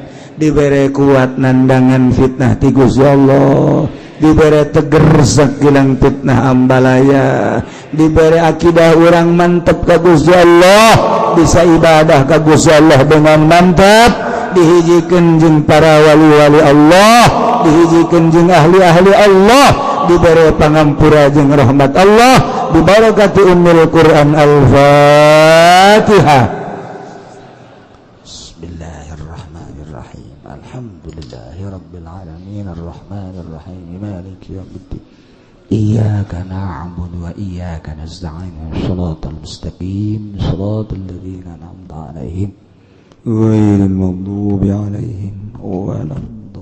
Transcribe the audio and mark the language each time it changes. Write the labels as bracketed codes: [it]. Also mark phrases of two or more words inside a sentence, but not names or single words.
[su] dibere kuat nandangan fitnah ti Gusti Allah dibere teger sakilang fitnah ambalaya dibere akidah urang mantep ka Gusti Allah bisa ibadah ka Gusti Allah [id] dengan mantap [su] dihijikeun jeung para wali-wali Allah dihijikeun jeung ahli-ahli Allah diberi pangampura jeung rahmat Allah [ar] ببركة أم القرآن الفاتحة بسم الله الرحمن الرحيم الحمد لله رب العالمين الرحمن الرحيم مالك يوم الدين إياك نعبد و إياك نستعين الصراط المستقيم صراط الذين أنعمت عليهم غير المغضوب عليهم و لا الضالين